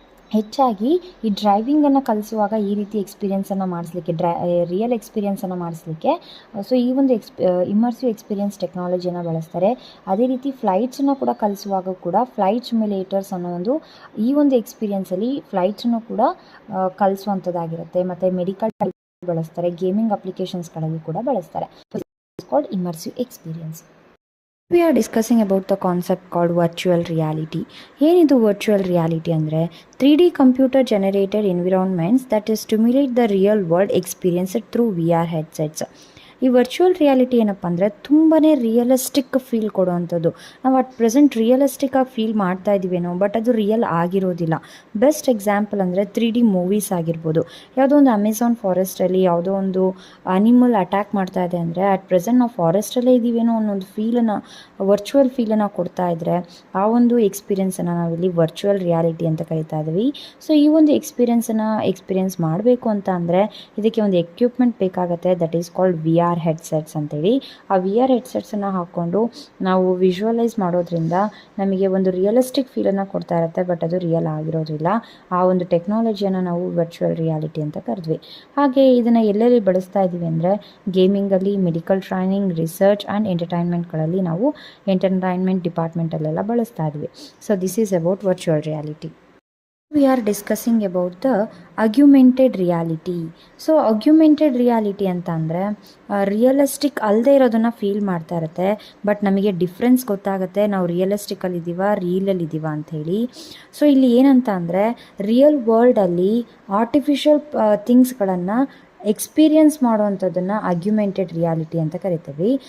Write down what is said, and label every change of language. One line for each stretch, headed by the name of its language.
Kannada: ಹೆಚ್ಚಾಗಿ ಈ ಡ್ರೈವಿಂಗನ್ನು ಕಲಿಸುವಾಗ ಈ ರೀತಿ ಎಕ್ಸ್ಪೀರಿಯನ್ಸನ್ನು ಮಾಡಿಸ್ಲಿಕ್ಕೆ, ರಿಯಲ್ ಎಕ್ಸ್ಪೀರಿಯನ್ಸನ್ನು ಮಾಡಿಸ್ಲಿಕ್ಕೆ ಸೊ ಈ ಒಂದು ಇಮ್ಮರ್ಸಿವ್ ಎಕ್ಸ್ಪೀರಿಯನ್ಸ್ ಟೆಕ್ನಾಲಜಿಯನ್ನು ಬಳಸ್ತಾರೆ. ಅದೇ ರೀತಿ ಫ್ಲೈಟ್ಸನ್ನು ಕೂಡ ಕಲಿಸುವಾಗ ಕೂಡ ಫ್ಲೈಟ್ ಸಿಮ್ಯುಲೇಟರ್ಸ್ ಅನ್ನೋ ಈ ಒಂದು ಎಕ್ಸ್ಪೀರಿಯನ್ಸಲ್ಲಿ ಫ್ಲೈಟ್ಸನ್ನು ಕೂಡ ಕಲಿಸುವಂಥದ್ದಾಗಿರುತ್ತೆ. ಮತ್ತು ಮೆಡಿಕಲ್ ಬಳಸ್ತಾರೆ, ಗೇಮಿಂಗ್ ಅಪ್ಲಿಕೇಶನ್ಸ್ಗಳಲ್ಲಿ ಕೂಡ ಬಳಸ್ತಾರೆ.
English: It's called immersive experience. We are discussing about the concept called virtual reality.
Kannada: ಏನಿದು ವರ್ಚುವಲ್ ರಿಯಾಲಿಟಿ ಅಂದರೆ,
English: 3D computer generated environments that stimulate the real world experience through VR headsets.
Kannada: ಈ ವರ್ಚುವಲ್ ರಿಯಾಲಿಟಿ ಏನಪ್ಪ ಅಂದರೆ ತುಂಬಾ realistic feel ಕೊಡುವಂಥದ್ದು. ನಾವು at present ರಿಯಲಿಸ್ಟಿಕ್ಕಾಗಿ feel ಮಾಡ್ತಾ ಇದ್ದೀವೇನೋ, but ಅದು ರಿಯಲ್ ಆಗಿರೋದಿಲ್ಲ. ಬೆಸ್ಟ್ ಎಕ್ಸಾಂಪಲ್ ಅಂದರೆ 3D ಮೂವೀಸ್ ಆಗಿರ್ಬೋದು. ಯಾವುದೋ ಒಂದು ಅಮೆಝಾನ್ ಫಾರೆಸ್ಟಲ್ಲಿ ಯಾವುದೋ ಒಂದು ಅನಿಮಲ್ ಅಟ್ಯಾಕ್ ಮಾಡ್ತಾ ಇದೆ ಅಂದರೆ ಅಟ್ ಪ್ರೆಸೆಂಟ್ ನಾವು ಫಾರೆಸ್ಟಲ್ಲೇ ಇದ್ದೀವೇನೋ ಅನ್ನೋದು ಫೀಲನ್ನು, ವರ್ಚುವಲ್ ಫೀಲನ್ನು ಕೊಡ್ತಾ ಇದ್ದರೆ ಆ ಒಂದು ಎಕ್ಸ್ಪೀರಿಯನ್ಸನ್ನು ನಾವಿಲ್ಲಿ ವರ್ಚುವಲ್ ರಿಯಾಲಿಟಿ ಅಂತ ಕರಿತಾ ಇದ್ದೀವಿ. ಸೊ ಈ ಒಂದು ಎಕ್ಸ್ಪೀರಿಯನ್ಸ್ ಮಾಡಬೇಕು ಅಂತ ಅಂದರೆ ಇದಕ್ಕೆ ಒಂದು ಎಕ್ವಿಪ್ಮೆಂಟ್ ಬೇಕಾಗುತ್ತೆ,
English: that is called VR headsets
Kannada: ಅಂತೇಳಿ. ಆ VR ಹೆಡ್ಸೆಟ್ಸನ್ನು ಹಾಕ್ಕೊಂಡು ನಾವು ವಿಜುವಲೈಸ್ ಮಾಡೋದ್ರಿಂದ ನಮಗೆ ಒಂದು ರಿಯಲಿಸ್ಟಿಕ್ ಫೀಲನ್ನು ಕೊಡ್ತಾ ಇರುತ್ತೆ, ಬಟ್ ಅದು ರಿಯಲ್ ಆಗಿರೋದಿಲ್ಲ. ಆ ಒಂದು ಟೆಕ್ನಾಲಜಿಯನ್ನು ನಾವು ವರ್ಚುವಲ್ ರಿಯಾಲಿಟಿ ಅಂತ ಕರೆದ್ವಿ. ಹಾಗೆ ಇದನ್ನು ಎಲ್ಲೆಲ್ಲಿ ಬಳಸ್ತಾ ಇದ್ದೀವಿ ಅಂದರೆ ಗೇಮಿಂಗಲ್ಲಿ, ಮೆಡಿಕಲ್ ಟ್ರೈನಿಂಗ್, ರಿಸರ್ಚ್ ಆ್ಯಂಡ್ ಎಂಟರ್ಟೈನ್ಮೆಂಟ್ಗಳಲ್ಲಿ ನಾವು ಎಂಟರ್ಟೈನ್ಮೆಂಟ್ ಡಿಪಾರ್ಟ್ಮೆಂಟಲ್ಲೆಲ್ಲ ಬಳಸ್ತಾ ಇದ್ವಿ.
English: So this is about virtual reality. We are discussing about the augmented reality.
Kannada: So augmented reality ಅಂತ ಅಂದರೆ ರಿಯಲಿಸ್ಟಿಕ್ ಅಲ್ಲದೆ ಇರೋದನ್ನು ಫೀಲ್ ಮಾಡ್ತಾ ಇರುತ್ತೆ, ಬಟ್ ನಮಗೆ ಡಿಫ್ರೆನ್ಸ್ ಗೊತ್ತಾಗುತ್ತೆ ನಾವು ರಿಯಲಿಸ್ಟಿಕಲ್ಲಿ ಇದ್ದೀವ, ರೀಲಲ್ಲಿ ಇದ್ದೀವ ಅಂಥೇಳಿ. ಸೊ ಇಲ್ಲಿ ಏನಂತ ಅಂದರೆ ರಿಯಲ್ ವರ್ಲ್ಡಲ್ಲಿ ಆರ್ಟಿಫಿಷಿಯಲ್ ಥಿಂಗ್ಸ್ಗಳನ್ನು ಎಕ್ಸ್ಪೀರಿಯನ್ಸ್ ಮಾಡುವಂಥದ್ದನ್ನು ಅಗ್ಯುಮೆಂಟೆಡ್ ರಿಯಾಲಿಟಿ ಅಂತ ಕರಿತೀವಿ.